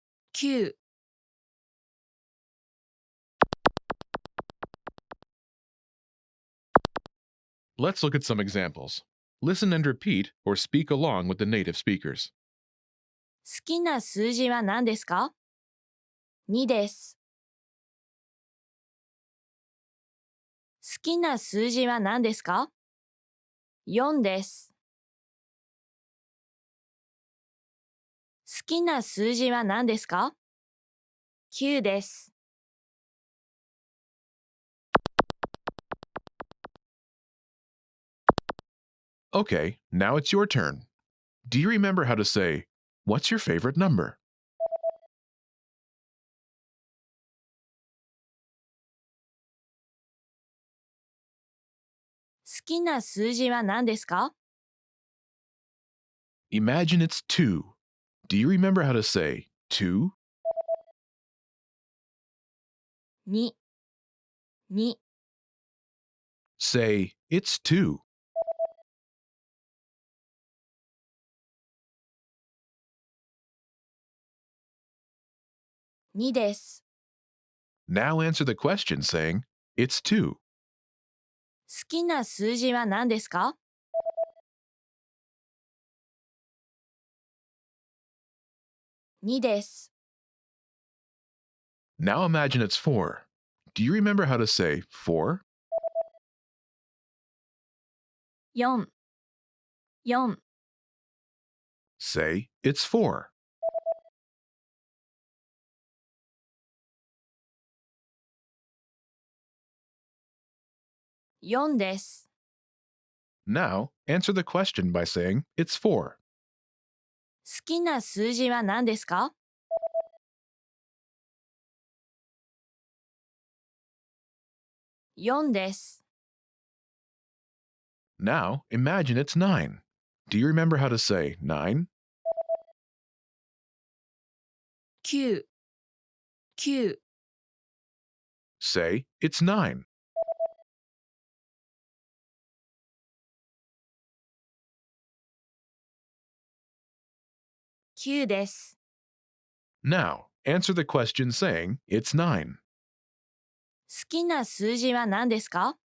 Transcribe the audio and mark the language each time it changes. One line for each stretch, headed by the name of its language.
Japanese: 9。
English: Let's look at some examples. Listen and repeat or speak along with the native speakers.
Japanese: 好きな数字は何ですか ?2 です。好きな数字は何ですか ?4 です。好きな数字は何ですか ?9 です。
English: Okay, now it's your turn. Do you remember how to say, what's your favorite number?
Japanese: 好きな数字は何ですか
English: Imagine it's 2. Do you remember how to say 2?
Japanese: 2。 2。
English: Say, it's 2.
Japanese: 2です。
English: Now answer the question saying, it's 2.
Japanese: 好きな数字は何ですか ?2 です。
English: Now imagine it's 4. Do you remember how to say 4?
Japanese: 4。 4。
English: Say, it's 4.
Japanese: 4です。
English: Now, answer the question by saying, it's 4.
Japanese: 好きな数字は何ですか ?4 です。
English: Now, imagine it's 9. Do you remember how to say 9?
Japanese: 9。 9。
English: Say, it's 9.
Japanese: 9です。
English: Now, answer the question saying it's 9.
Japanese: 好きな数字は何ですか？